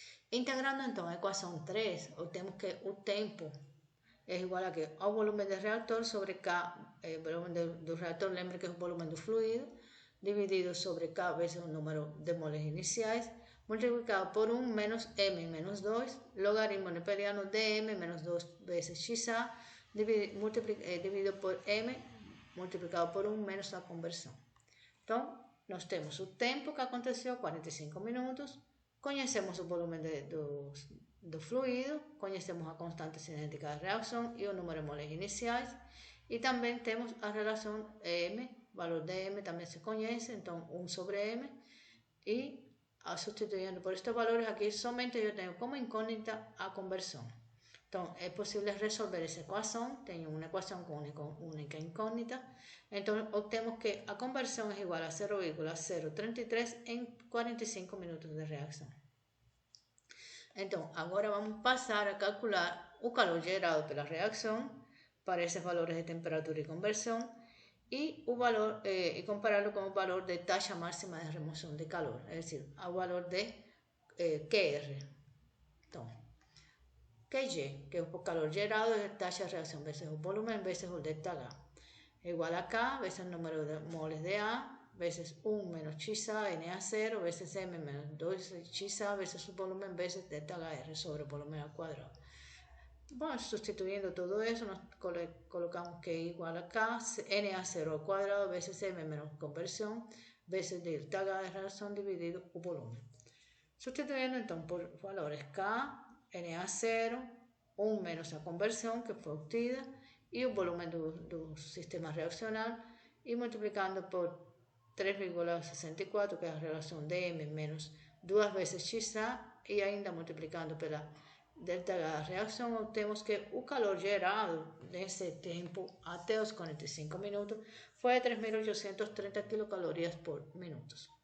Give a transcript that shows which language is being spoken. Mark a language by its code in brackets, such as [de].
[es] Integrando entonces a ecuación 3, obtenemos que el tiempo es igual a que al volumen del reactor sobre K, el volumen del reactor, [pt] lembre que [es] es el volumen del fluido, dividido sobre K veces el número de moles iniciales, multiplicado por 1 menos M menos 2, logaritmo neperiano de M menos 2 veces XA, dividido por M multiplicado por 1 menos la conversión. Entonces, [pt] nós temos o tempo que aconteceu, 45 minutos, conhecemos o volumen do fluido, conhecemos a constante cinética da reação e o número de moles iniciais, e também temos a relação M, valor de M também se conhece, então 1 sobre M, e sustituindo por estes valores aqui, somente eu tenho como incógnita a conversão. Então, é possível resolver essa equação, tenho uma equação com única incógnita, então obtemos que a conversão é igual a 0,033 em 45 minutos de reação. Então, agora vamos passar a calcular o calor gerado pela reação para esses valores de temperatura e conversão e o valor e compará-lo com o valor de taxa máxima de remoção de calor, é decir, o valor de QR. [es] Então, QG, que es el calor gerado, es taxa de reacción veces el volumen veces el delta H. Igual a K veces el número de moles de A veces 1 menos XA Na0 veces M menos 2 XA veces su volumen veces delta HR sobre volumen al cuadrado. Bueno, sustituyendo todo eso, nos colocamos que igual a K Na0 al cuadrado veces M menos conversión veces delta HR son dividido por volumen. Sustituyendo entonces por valores [pt] K, Na0, 1 menos a conversão que foi obtida e o volume do sistema reaccional e multiplicando por 3,64 que é a relação de M menos 2 vezes XA e ainda multiplicando pela delta da reação obtemos que o calor gerado nesse tempo até os 45 minutos foi 3.830 quilocalorias por minuto.